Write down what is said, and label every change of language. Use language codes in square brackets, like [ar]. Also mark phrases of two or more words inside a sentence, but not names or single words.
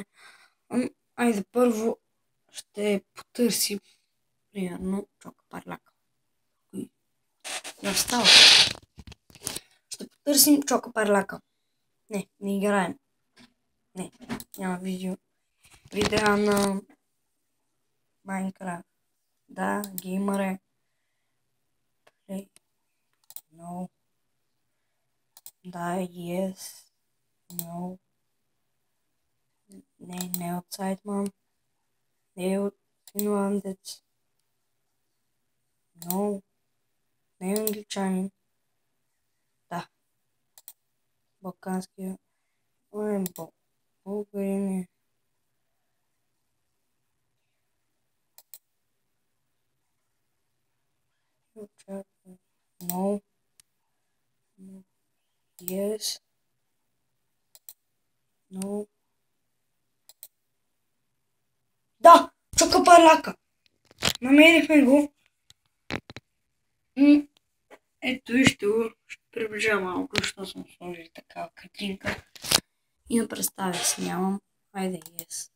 [bg] Айде първо ще потърсим примерно чока парляка. Не става. Ще потърсим чока парляка. Не играем. Не, няма видео. Видео на Майнкрафт. Да, геймър е. [en] Play. No. Да, yes. No. [bg] Не от Сайтман. Не от финландец. No. Не е англичанин. Да. Балканския. Българин е. [en] No. Yes. No. [bg] Да! Чока парляка! Намерихме го. Ето вижте го. Ще приближа малко, защото съм сложил такава картинка. И на представя си нямам. Айде, yes.